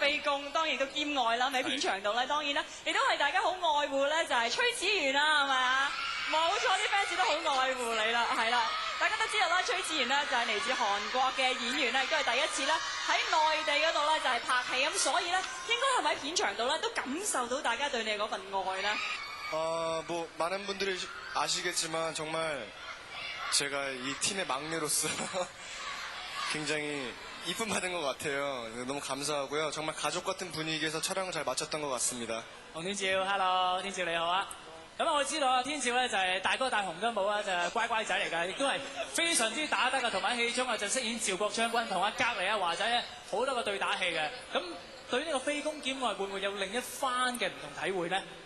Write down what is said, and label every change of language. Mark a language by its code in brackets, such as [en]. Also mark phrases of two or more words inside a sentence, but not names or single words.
[yue] 飛功當然都兼愛啦，喺片場度咧，當然啦，亦都係大家好愛護咧，就係崔始源啦，係咪啊？冇錯，啲 fans 都好愛護你啦，係啦。大家都知道啦，崔始源咧就係嚟自韓國嘅演員咧，亦都係第一次咧喺內地嗰度咧就係拍戲咁，所以咧應該係咪喺片場度咧都感受到大家對你嗰份愛咧？ [ko] 많은 분들이 아시겠지만 정말 제가 이 팀의 막내로서 굉장히 이쁨 받은 것 같아요. 너무 감사하고요. 정말 가족 같은 분위기에서 촬영을 잘 마쳤던 것 같습니다. [yue] 洪天照 ，hello， 天照你好啊！咁我知道啊，天照咧就係大哥大紅都冇啊，就係乖乖仔嚟㗎，亦都係非常之打得㗎，同埋戲中啊就飾演趙國將軍，同阿隔離阿華仔咧好多個對打戲嘅。咁對呢個飛功兼愛會唔會有另一番嘅唔同體會咧？